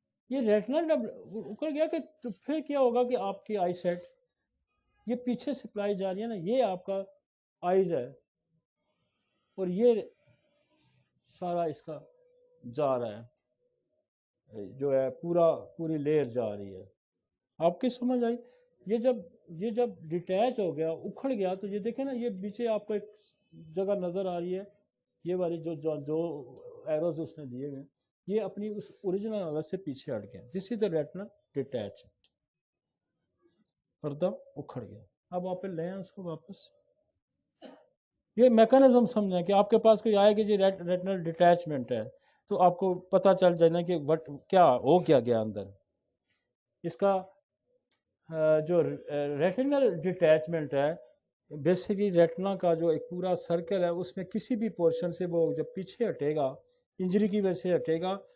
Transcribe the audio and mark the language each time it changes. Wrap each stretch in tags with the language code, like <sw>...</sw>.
<ur>یہ ریٹنل جب اکھڑ گیا کہ تو پھر کیا ہوگا کہ آپ کی آئی سیٹ، یہ پیچھے سپلائی جا رہی ہے نا، یہ آپ کا آئیز ہے، اور یہ سارا اس کا جا رہا ہے، جو ہے پوری لیئر جا رہی ہے. آپ کی سمجھ آئی؟ یہ جب ڈیٹیچ ہو گیا، اکھڑ گیا، تو یہ دیکھیں نا، یہ پیچھے آپ کو ایک جگہ نظر آ رہی ہے، یہ والی جو ایروز اس نے دیے ہوئے، یہ اپنی اس اوریجنل حالت سے پیچھے ہٹ گیا.</ur> <en>this is the retinal detachment,</en> <ur>پردہ اکھڑ گیا. اب آپ لیں اس کو واپس. یہ میکانزم سمجھیں کہ آپ کے پاس کوئی آئے کہ جی ریٹنل ڈیٹیچمنٹ ہے، تو آپ کو پتہ چل جائے کہ کیا ہو گیا اندر. اس کا جو ریٹنل ڈیٹیچمنٹ ہے، بیسیکلی ریٹنا کا جو ایک پورا سرکل ہے، اس میں کسی بھی پورشن سے وہ جب پیچھے ہٹے گا، انجری کی وجہ سے ہٹے گا.</ur>